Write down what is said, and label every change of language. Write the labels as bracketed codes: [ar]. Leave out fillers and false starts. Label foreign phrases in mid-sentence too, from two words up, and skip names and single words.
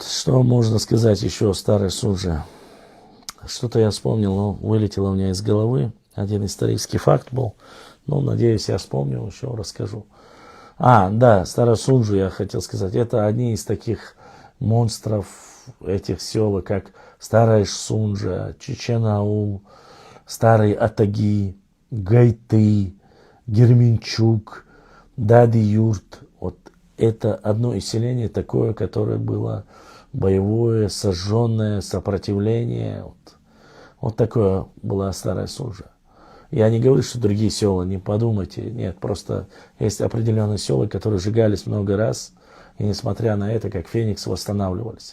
[ru] Что можно сказать еще о Старой Сунже? Что-то я вспомнил, но вылетело у меня из головы. Один исторический факт был. Ну, надеюсь, я вспомню, еще расскажу. Да, Старую Сунжу я хотел сказать. Это одни из таких монстров этих сел, как Старая Сунжа, Чечен-Аул, Старый Атаги, Гайты, Герменчук, Дади-Юрт. Вот это одно из селений такое, которое было боевое, сожженное, сопротивление. Вот такое была Старая Сунжа. Я не говорю, что другие села, не подумайте. Нет, просто есть определенные села, которые сжигались много раз, и несмотря на это, как феникс, восстанавливались.